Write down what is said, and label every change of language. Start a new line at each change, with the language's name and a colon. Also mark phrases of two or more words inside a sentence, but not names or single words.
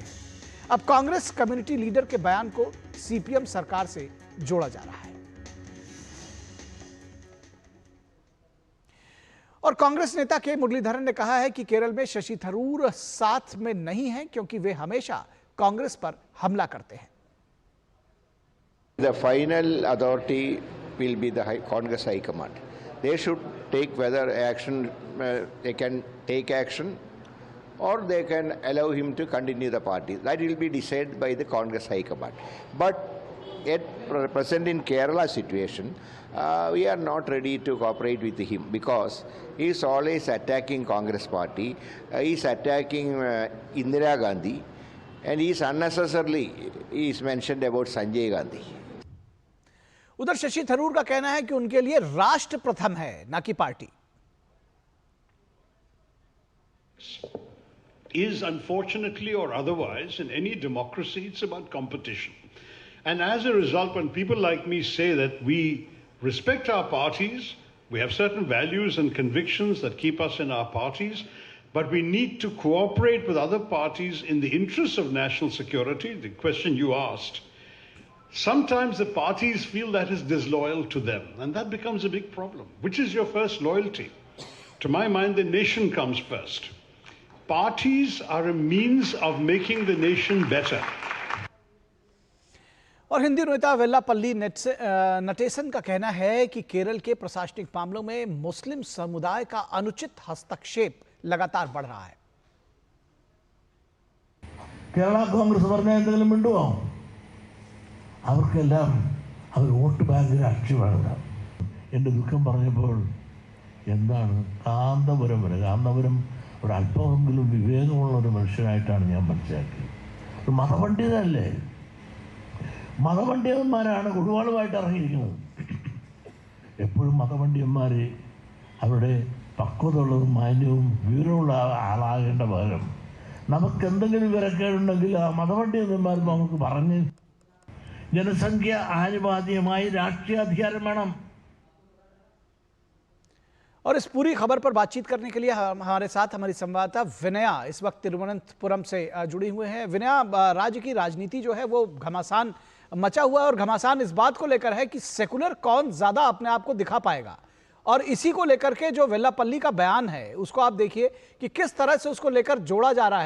Hindi: अब कांग्रेस कम्युनिटी लीडर के बयान को सीपीएम सरकार से जोड़ा जा रहा है और कांग्रेस नेता के मुरलीधरन ने कहा है कि केरल में शशि थरूर साथ में नहीं है क्योंकि वे हमेशा कांग्रेस पर हमला करते हैं।
English: The final authority will be the Congress High Command. They should take whether action, they can take action or they can allow him to continue the party. That will be decided by the Congress High Command. But at present in Kerala situation, we are not ready to cooperate with him because he is always attacking Congress party, he is attacking Indira Gandhi, and he is unnecessarily he is mentioned about Sanjay Gandhi. उधर शशि थरूर का कहना है कि उनके लिए राष्ट्र प्रथम है, ना कि पार्टी। Is unfortunately or otherwise in any democracy it's about competition, and as a result when people like me say that we respect our parties, we have certain values and convictions that keep us in our parties, but we need to cooperate with other parties in the interests of national security, the question you asked. Sometimes the parties feel that is disloyal to them, and that becomes a big problem. Which is your first loyalty? To my mind, the nation comes first. Parties are a means of making the nation better.
Hindi: और हिंदी नेता वेल्लापल्ली नटेसन का कहना है कि केरल के प्रशासनिक मामलों में मुस्लिम समुदाय का अनुचित हस्तक्षेप लगातार बढ़ रहा है।
Malayalam: केरला कांग्रेस പറഞ്ഞ എന്തെങ്കിലും മിണ്ടുവോ? അവർക്കെല്ലാം അവർ വോട്ട് ബാങ്ക് രാഷ്ട്രീയമാണ്. എൻ്റെ ദുഃഖം പറഞ്ഞപ്പോൾ എന്താണ് കാന്തപുരം വരെ കാന്തപുരം ഒരു അല്പമെങ്കിലും വിവേകമുള്ള ഒരു മനുഷ്യനായിട്ടാണ് ഞാൻ മനസ്സിലാക്കിയത്. മതപണ്ഡിതല്ലേ, മതപണ്ഡിതന്മാരാണ് കുടിവാളുമായിട്ട് ഇറങ്ങിയിരിക്കുന്നത്. എപ്പോഴും മതപണ്ഡിതന്മാർ അവരുടെ പക്വതയുള്ളതും മാന്യവും വിവരമുള്ള ആളാകേണ്ട പകരം നമുക്ക് എന്തെങ്കിലും വിവരക്കേടുണ്ടെങ്കിൽ ആ മതപണ്ഡിതന്മാർ നമുക്ക് പറഞ്ഞ് ജനസംഖ്യ ആനുപാതികമായി രാഷ്ട്രീയ അധികാര വേണം।
Hindi: और इस पूरी खबर पर बातचीत करने के लिए हमारे साथ हमारी संवाददाता विनया इस वक्त तिरुवनंतपुरम से जुड़ी हुए हैं। विनया, राज्य की राजनीति जो है वो घमासान मचा हुआ है और घमासान इस बात को लेकर है कि सेकुलर कौन ज्यादा अपने आप को दिखा पाएगा, और इसी को लेकर के जो वेल्लापल्ली का बयान है उसको आप देखिए कि किस तरह से उसको लेकर जोड़ा जा रहा है।